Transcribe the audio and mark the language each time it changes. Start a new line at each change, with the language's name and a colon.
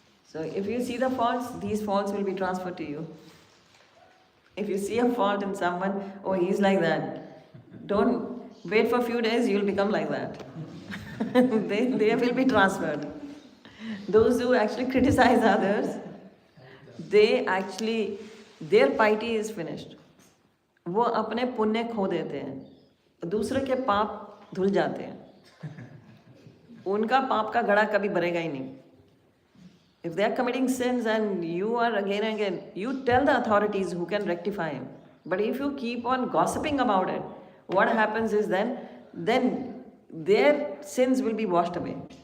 English: So if you see the faults, these faults will be transferred to you. If you see a fault in someone, oh, he's like that. Don't Wait for a few days, you'll become like that. they will be transferred. Those who actually criticize others, their piety is finished.
Hindi: वो अपने पुण्य खो देते हैं, दूसरे के पाप धुल जाते हैं, उनका पाप का घड़ा कभी भरेगा ही नहीं.
English: If they are committing sins and you are again and again, you tell the authorities who can rectify him. But if you keep on gossiping about it, what happens is then their sins will be washed away.